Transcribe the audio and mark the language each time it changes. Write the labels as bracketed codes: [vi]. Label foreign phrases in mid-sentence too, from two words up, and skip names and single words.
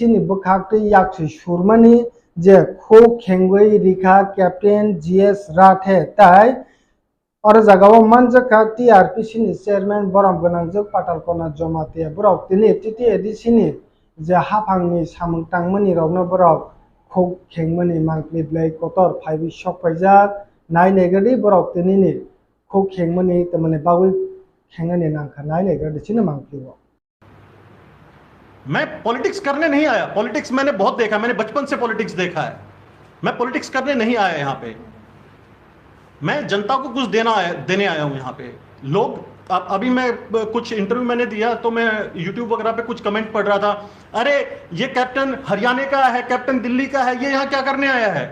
[trp] नि बखाक्ति याक्सि सुरमानि जे खो खेंगै रिखा कैप्टेन जीएस राथे ताय और जगाव मानजका टीआरपीसी नि चेयरमैन बरम गनांजों पाटालकोना जमाते बरक तिने टीटी एडीसी नि जे हाफांनि सामंतांमनि रवनो बरक खौ खेंमनि मांगप्लि बिलाइ कोतर फाइबि शक फाइजाक नाय नेगदि बरक तिनिनि खौ खेंमनि तमने बावै खेंगनि नांखा नाय नेगदि चिने मांगप्लिबो। [hi] मैं पॉलिटिक्स करने नहीं आया। पॉलिटिक्स मैंने बहुत देखा, मैंने बचपन से पॉलिटिक्स देखा है। मैं पॉलिटिक्स करने नहीं आया यहाँ पे। मैं जनता को कुछ देने आया हूँ यहाँ पे। लोग अभी मैं कुछ इंटरव्यू मैंने दिया तो मैं यूट्यूब वगैरह पे कुछ कमेंट पढ़ रहा था, अरे ये कैप्टन हरियाणा का है, कैप्टन दिल्ली का है, ये यहाँ क्या करने आया है?